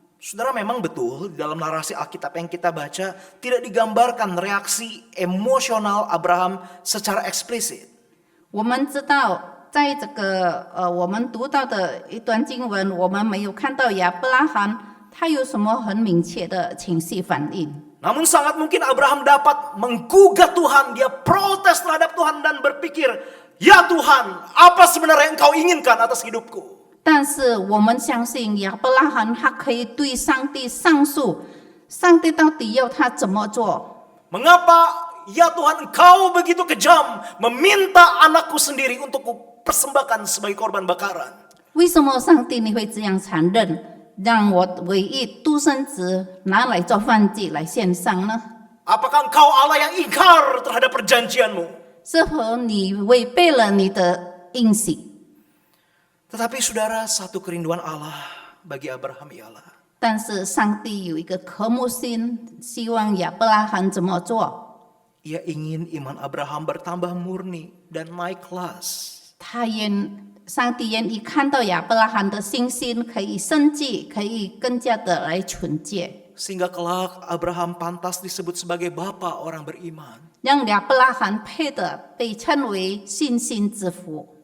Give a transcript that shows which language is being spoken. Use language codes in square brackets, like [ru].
[id] Saudara, memang betul di dalam narasi Alkitab yang kita baca tidak digambarkan reaksi emosional Abraham secara eksplisit. [zh] 我们知道，在这个我们读到的一段经文，我们没有看到亚伯拉罕他有什么很明确的情绪反应。 [id] Namun sangat mungkin Abraham dapat menggugat Tuhan, dia protes terhadap Tuhan dan berpikir, ya Tuhan, apa sebenarnya yang Engkau inginkan atas hidupku? [zh] 但是我们相信亚伯拉罕他可以对上帝上诉，上帝到底要他怎么做？ [id] Mengapa ya Tuhan Engkau begitu kejam meminta anakku sendiri untuk kupersembahkan sebagai korban bakaran? [zh] 为什么上帝你会这样残忍，让我唯一独生子拿来做燔祭来献上呢？ [id] Apakah Engkau Allah yang ingkar terhadap perjanjianmu? [zh] 是否你违背了你的应许？ [id] Tetapi saudara, satu kerinduan Allah bagi Abraham ialah [zh] 但是上帝有一个渴慕心，希望亚伯拉罕怎么做？ [id] ia ingin iman Abraham bertambah murni dan naik kelas. [zh] 上帝愿意看到亚伯拉罕的信心可以升级，可以更加的来纯洁， [id] Sehingga kelak Abraham pantas disebut sebagai bapa orang beriman. [zh] 让亚伯拉罕配得被称为信心之父。